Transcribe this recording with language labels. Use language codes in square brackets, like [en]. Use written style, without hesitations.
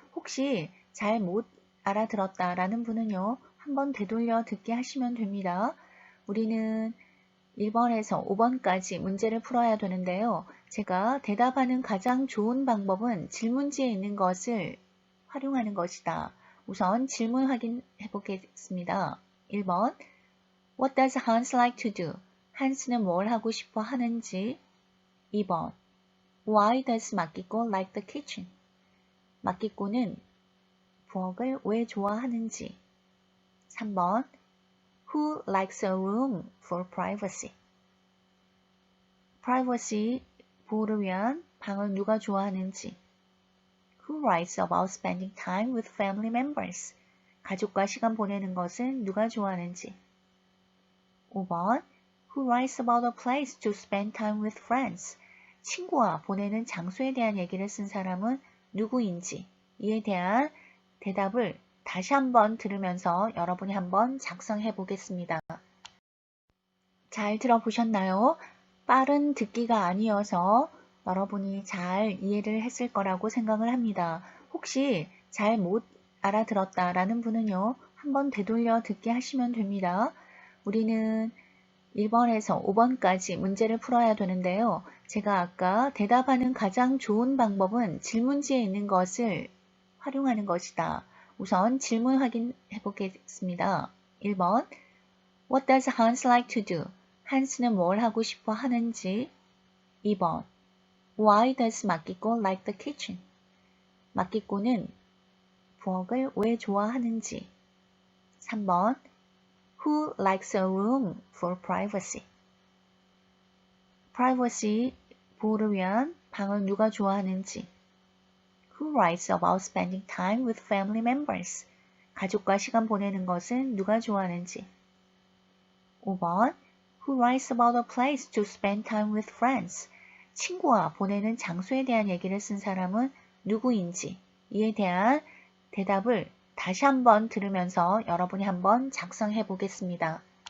[ko] 혹시 잘 못 알아들었다라는 분은요, 한번 되돌려 듣기 하시면 됩니다. 우리는 1번에서 5번까지 문제를 풀어야 되는데요. 제가 대답하는 가장 좋은 방법은 질문지에 있는 것을 활용하는 것이다. 우선 질문 확인해 보겠습니다. [en] 1번 What does Hans like to do? [ko] 한스는 뭘 하고 싶어 하는지. [en] 2번 Why does 마키코 like the kitchen? [ko] 마키코는 부엌을 왜 좋아하는지. [en] 3번 Who likes a room for privacy? [ko] privacy, 보호를 위한 방을 누가 좋아하는지. [en] Who writes about spending time with family members? [ko] 가족과 시간 보내는 것을 누가 좋아하는지. [en] 5번 Who writes about a place to spend time with friends? [ko] 친구와 보내는 장소에 대한 얘기를 쓴 사람은 누구인지. 이에 대한 대답을 다시 한번 들으면서 여러분이 한번 작성해 보겠습니다. 잘 들어보셨나요? 빠른 듣기가 아니어서 여러분이 잘 이해를 했을 거라고 생각을 합니다. 혹시 잘 못 알아들었다라는 분은요, 한번 되돌려 듣기 하시면 됩니다. 우리는 1번에서 5번까지 문제를 풀어야 되는데요. 제가 아까 대답하는 가장 좋은 방법은 질문지에 있는 것을 활용하는 것이다. 우선 질문 확인해 보겠습니다. [en] 1번 What does Hans like to do? [ko] 한스는 뭘 하고 싶어 하는지. 2번. [en] Why does 마키코 like the kitchen? [ko] 마키코는 부엌을 왜 좋아하는지. 3번. [en] Who likes a room for privacy? [ko] privacy, 보호를 위한 방을 누가 좋아하는지. [en] Who writes about spending time with family members? [ko] 가족과 시간 보내는 것은 누가 좋아하는지. 5번. [en] Who writes about a place to spend time with friends? [ko] 친구와 보내는 장소에 대한 얘기를 쓴 사람은 누구인지. 이에 대한 대답을 다시 한번 들으면서 여러분이 한번 작성해 보겠습니다.